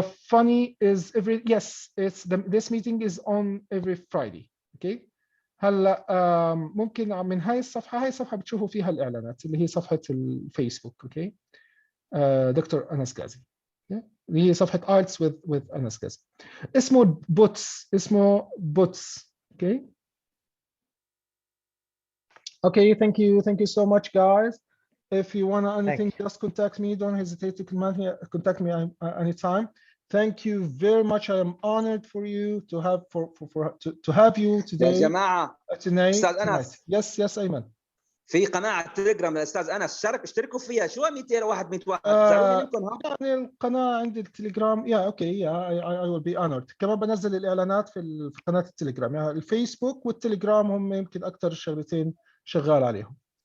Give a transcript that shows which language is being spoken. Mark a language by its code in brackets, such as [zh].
[en] Funny is this meeting is on every Friday. Okay. [ar] هلا ممكن من هاي الصفحة بتشوفوا فيها الإعلانات اللي هي صفحة الفيسبوك. اوكي. دكتور أنس غازي. اللي هي صفحة IELTS with أنس غازي. اسمه بوتس. اوكي. [en] Okay, thank you so much, guys. If you want anything, just contact me. Don't hesitate to contact me anytime. Thank you very much. I am honored for you to have you today. [ar] يا جماعة أستاذ أنس. [en] Yes أيمن. [ar] في قناة تليجرام للأستاذ أنس، اشتركوا فيها. شو 200 واحد 100 واحد؟ يعني القناة عندي التليجرام. [en] I will be honored. [ar] كمان بنزل الإعلانات في قناة التليجرام. يعني الفيسبوك والتليجرام هم يمكن أكثر الشغلتين شغال عليهم.